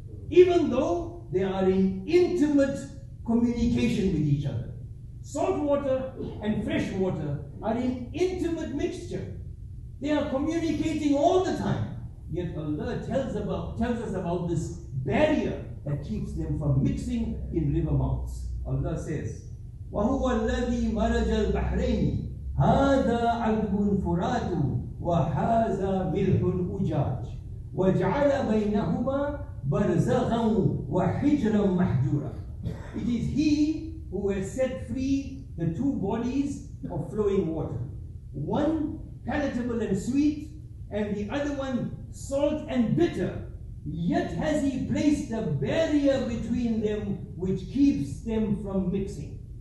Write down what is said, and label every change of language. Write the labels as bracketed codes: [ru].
[en] Even though they are in intimate communication with each other. Salt water and fresh water are in intimate mixture. They are communicating all the time. Yet Allah tells us about this barrier that keeps them from mixing in river mouths. Allah says, [ar] وَهُوَ الَّذِي مَرَجَ الْبَحْرَيْنِ هَذَا عَذْبٌ فُرَاتٌ وَهَذَا مِلْحٌ أُجَاجٌ وَجَعَلَ بَيْنَهُمَا بَرْزَخًا وَحِجْرًا مَحْجُورًا. [en] It is He who has set free the two bodies of flowing water, one palatable and sweet, and the other one salt and bitter. Yet has He placed a barrier between them which keeps them from mixing.